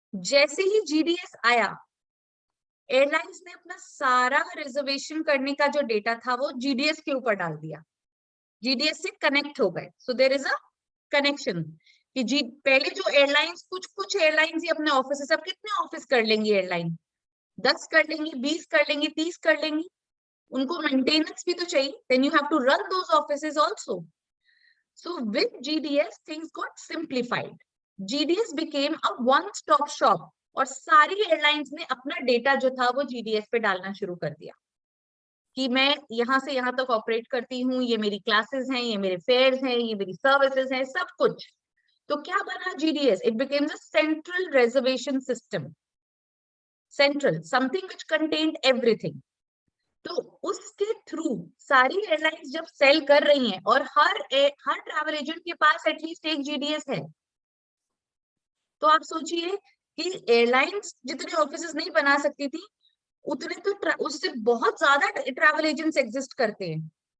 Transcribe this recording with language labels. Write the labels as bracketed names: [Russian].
[Hindi] जैसे ही GDS आया, airlines ने अपना सारा रिजर्वेशन करने का जो डेटा था वो GDS के ऊपर डाल दिया, GDS से कनेक्ट हो गए। [English] so there is a connection [Hindi] कि जी पहले जो एयरलाइंस, कुछ एयरलाइंस ही अपने ऑफिस, अब कितने ऑफिस कर लेंगी एयरलाइन? 10 कर लेंगी, 20 कर लेंगी, 30 कर लेंगी, उनको मेंटेनेंस भी तो चाहिए, [English] then you have to run those offices also. So with GDS things got simplified. GDS became a one-stop shop [Hindi] और सारी एयरलाइंस ने अपना डेटा जो था वो GDS पे डालना शुरू कर दिया कि मैं यहाँ से यहाँ तक ऑपरेट करती हूँ, ये मेरी क्लासेस हैं, ये मेरे फेयर्स हैं, ये मेरी सर्विसेज हैं, सब कुछ। तो क्या बना GDS? [English] It became a central reservation system. Central, something which contained everything. [Hindi] तो उसके थ्रू सारी एयरलाइंस जब सेल कर रही हैं और हर ट्रैवल एजेंट के पास एटलीस्ट एक GDS है, तो आप सोचिए कि एयरलाइंस जितने ऑफिसेस नहीं बना सकती थी उतने तो उससे बहुत ज्यादा ट्रैवल एजेंट्स एग्जिस्ट करते हैं।